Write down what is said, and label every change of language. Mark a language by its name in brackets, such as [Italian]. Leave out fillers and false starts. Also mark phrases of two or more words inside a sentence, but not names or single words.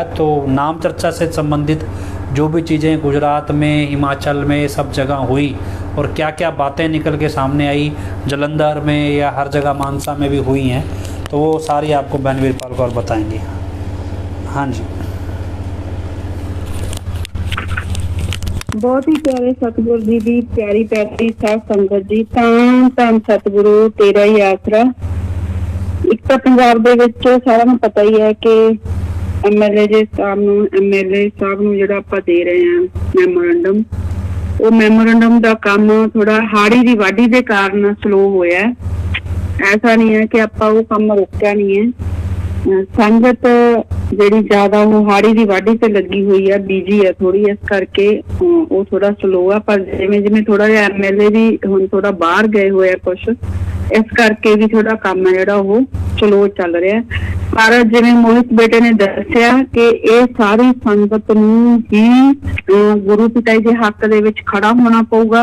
[Hindi] तो नाम चर्चा से संबंधित जो भी चीज़ें गुजरात में, हिमाचल में, सब जगह हुई और क्या क्या बातें निकल के सामने आई, जलंधर में या हर जगह मानसा में भी हुई हैं, तो वो सारी आपको बहन वीरपाल कौर बताएंगी। हाँ जी। [Punjabi] ਬਹੁਤ ਹੀ ਪਿਆਰੇ ਸਤਗੁਰੂ ਜੀ ਦੀ ਪਿਆਰੀ ਪਿਆਰੀ ਸਾਧ ਸੰਗਤ ਜੀ, ਧੰਨ ਧੰਨ ਸਤਗੁਰੂ ਤੇਰਾ ਹੀ ਆਸਰਾ। ਏਕ ਤੋ ਪੰਜਾਬ ਦੇ ਵਿਚ ਸਾਰਾ ਨੂੰ ਪਤਾ ਹੀ ਹੈ ਕਿ ਐਮਐਲਏ ਸਾਹਬ ਨੂੰ ਜਿਹੜਾ ਆਪਾਂ ਦੇ ਰਹੇ ਹੈਂ ਮੈਮੋਰੈਂਡਮ, ਵੋ ਮੈਮੋਰੈਂਡਮ ਦਾ ਕੰਮ ਥੋੜਾ ਹਾੜੀ ਦੀ ਵਾਢੀ ਦੇ ਕਾਰਣ ਸਲੋ ਹੋਇਆ। ਐਸਾ ਨਹੀਂ ਹੈ ਕਿ ਆਪਾਂ ਵੋ ਕੰਮ ਰੋਕਿਆ ਨਹੀਂ ਹੈ। संगत ਜਿਹੜੀ ਜ਼ਿਆਦਾ ਉਹ ਹਾੜੀ ਦੀ ਵਾਢੀ ਤੇ ਲੱਗੀ ਹੋਈ ਹੈ, ਬੀਜੀ ਹੈ ਥੋੜੀ, ਇਸ ਕਰਕੇ ਉਹ ਥੋੜਾ ਸਲੋ ਆ। ਪਰ ਜਿਵੇਂ ਜਿਵੇਂ ਥੋੜਾ ਜਿਹਾ ਐਮਐਲਏ ਵੀ ਹੁਣ ਥੋੜਾ ਬਾਹਰ ਗਏ ਹੋਏ ਆ ਕੁਛ, ਇਸ ਕਰਕੇ ਵੀ ਥੋੜਾ ਕੰਮ ਹੈ ਜਿਹੜਾ ਉਹ ਸਲੋ ਚੱਲ ਰਿਹਾ। ਪਰ ਜਿਵੇਂ ਮੋਹਿਤ ਬੇਟੇ ਨੇ ਦੱਸਿਆ ਕਿ ਇਹ ਸਾਰੀ ਸੰਗਤ ਨੂੰ ਹੀ ਗੁਰੂ ਪਿਤਾ ਜੀ ਦੇ ਹੱਕ ਦੇ ਵਿੱਚ ਖੜਾ ਹੋਣਾ ਪਊਗਾ।